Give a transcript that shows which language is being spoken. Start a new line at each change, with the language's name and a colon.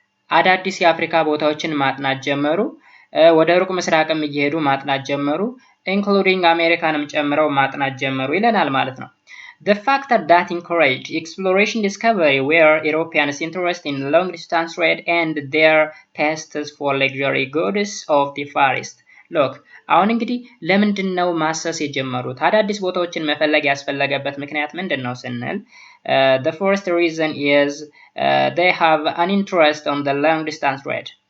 Amharic: አዳዲስ የአፍሪካ ቦታዎችን ማጥናት ጀመሩ።
English: ወደ ሩቅ ምስራቅም እየሄዱ ማጥናት ጀመሩ። including
Amharic: አሜሪካንም ጨምረው ማጥናት ጀመሩ ይለናል ማለት ነው።
English: The factor that encouraged exploration discovery were Europeans' interest in long distance trade and their tastes for luxury goods of the Far East. Look,
Amharic: አሁን እንግዲህ ለምንድን ነው ማሰስ የጀመሩት? አዳዲስ ቦታዎችን መፈለግ ያስፈለገበት ምክንያት ምንድን ነው ስንል
English: the first reason is they have an interest on the long distance trade.